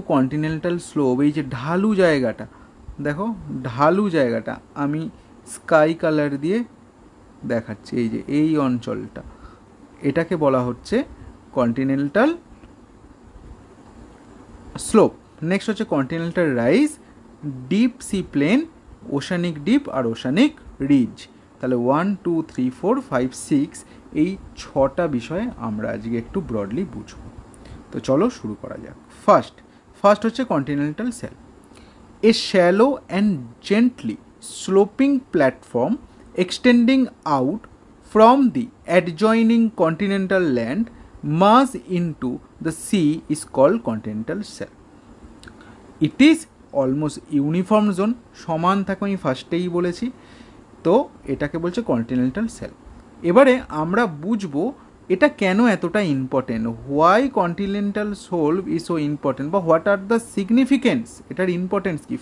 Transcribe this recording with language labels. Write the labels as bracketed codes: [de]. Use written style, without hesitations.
[bn] Continental slope, এই যে ঢালু জায়গাটা, দেখো ঢালু জায়গাটা আমি স্কাই কালার দিয়ে দেখাচ্ছি, এই যে এই অঞ্চলটা, এটাকে বলা হচ্ছে কন্টিনেন্টাল স্লোপ। নেক্সট হচ্ছে continental rise, deep sea plane, oceanic deep আর ওশানিক রিজ। তাহলে 1 2 3 4 5 6 এই 6টা বিষয়ে আমরা আজকে একটু ব্রডলি বুঝবো। তো চলো শুরু করা যাক। ফার্স্ট হচ্ছে [en] Continental shelf, a shallow and gently sloping platform extending out from the adjoining continental land merged into the sea is called continental shelf. It is almost uniform zone, [bn] সমান থাকে, আমি ফার্স্টেই বলেছি। তো এটাকে বলছে কন্টিনেন্টাল শেলফ। এবারে আমরা বুঝবো এটা কেন এতটা important, [en] why continental shelf is so important, বা what are the significance, [bn] এটার ইম্পর্টেন্স কি।